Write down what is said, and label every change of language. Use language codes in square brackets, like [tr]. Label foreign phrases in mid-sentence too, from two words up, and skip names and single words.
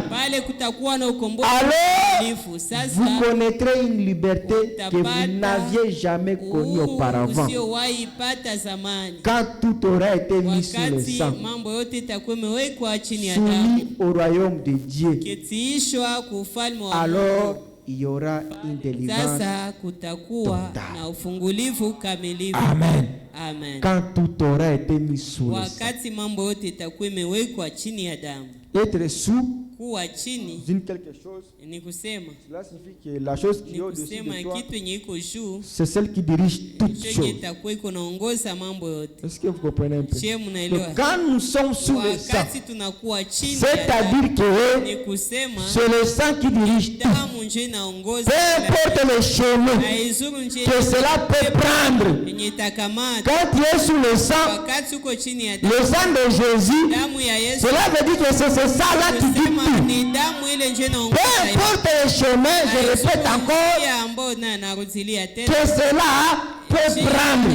[fr] Alors, vous connaîtrez une liberté que vous n'aviez jamais connue auparavant. Quand tout aura été mis sous le sang, soumis au royaume de Dieu, alors il y aura une délivrance. [sw] Sasa kutakuwa na ufungulivu kamilifu. Amen. Amen. [fr] Quand tout aura été mis sous le sang. [sw] Wakati mambo yote itakuwa imewekwa chini ya damu. [fr] Être sous [sw] kuwa chini [fr] d'une quelque chose, [sw] ni kusema, [fr] cela signifie que la chose qui est au-dessus de toi, [sw] kitu yenye iko juu, [fr] c'est celle qui dirige toutes choses. [sw] itakuwa iko naongoza mambo yote. [fr] Est-ce que vous comprenez un peu? Donc, quand nous sommes sous le sang, c'est-à-dire que [sw] ni kusema [fr] c'est le sang qui dirige tout. [sw] damu nje inaongoza. [fr] Peu importe le chemin que cela peut prendre. Quand tu es sous le sang, le sang de Jésus, cela veut dire que c'est ce sang-là qui dit tout. Peu importe le chemin, je répète encore, que cela peut prendre.